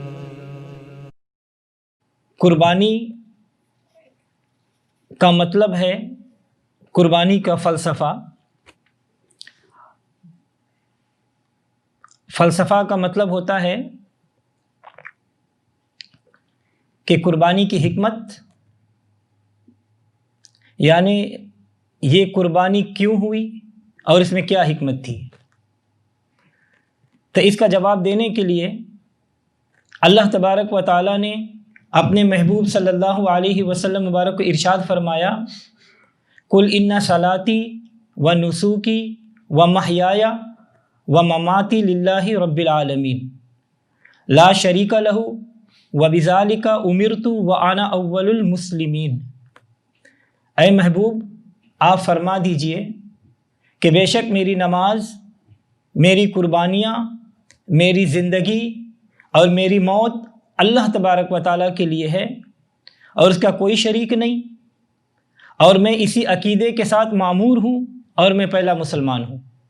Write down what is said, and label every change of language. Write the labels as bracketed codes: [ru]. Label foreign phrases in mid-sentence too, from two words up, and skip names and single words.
[ur] قربانی کا مطلب ہے، قربانی کا فلسفہ کا مطلب ہوتا ہے کہ قربانی کی حکمت، یعنی یہ قربانی کیوں ہوئی اور اس میں کیا حکمت تھی۔ تو اس کا جواب دینے کے لیے اللہ تبارک و تعالیٰ نے اپنے محبوب [ar] صلی اللہ علیہ وسلم [ur] مبارک کو ارشاد فرمایا، [ar] قل ان صلاتی و نسوکی و محیایا و مماتی للہ رب العالمین لا شریک لہ و بذالک امرت و انا اول المسلمین۔ [ur] اے محبوب، آپ فرما دیجئے کہ بے شک میری نماز، میری قربانیاں، میری زندگی اور میری موت اللہ تبارک و تعالیٰ کے لیے ہے اور اس کا کوئی شریک نہیں، اور میں اسی عقیدے کے ساتھ معمور ہوں اور میں پہلا مسلمان ہوں۔